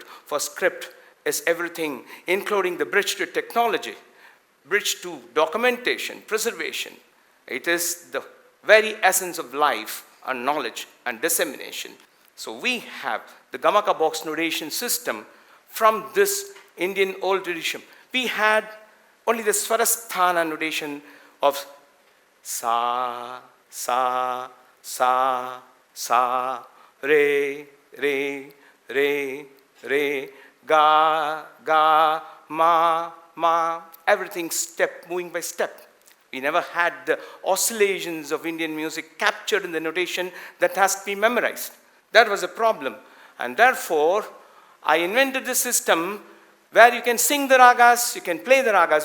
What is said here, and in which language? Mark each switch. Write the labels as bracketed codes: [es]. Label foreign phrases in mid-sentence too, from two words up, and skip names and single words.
[en] For script is everything, including the bridge to technology, bridge to documentation, preservation. It is the very essence of life and knowledge and dissemination. So we have the Gamaka Box notation system from this Indian old tradition. We had only the Swarasthana notation of sa, sa, sa, sa, re, re, re, re, ga, ga, ma, ma. Everything moving by step. We never had the oscillations of Indian music captured in the notation that has to be memorized. That was a problem. And therefore, I invented this system where you can sing the ragas, you can play the ragas.